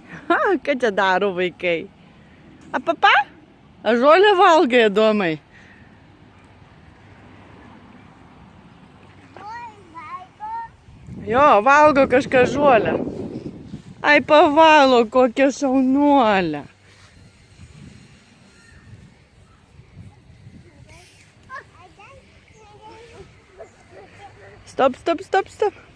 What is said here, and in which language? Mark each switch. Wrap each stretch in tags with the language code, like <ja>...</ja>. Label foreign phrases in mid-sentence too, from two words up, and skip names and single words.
<lt>Ką čia daro vaikai? A papa? A žolę valgai, Adomai? Jo, valgo kažką žolę. Ai, pavalo, kokią šaunuolę.</lt> <en>Stop, stop, stop, stop.</en>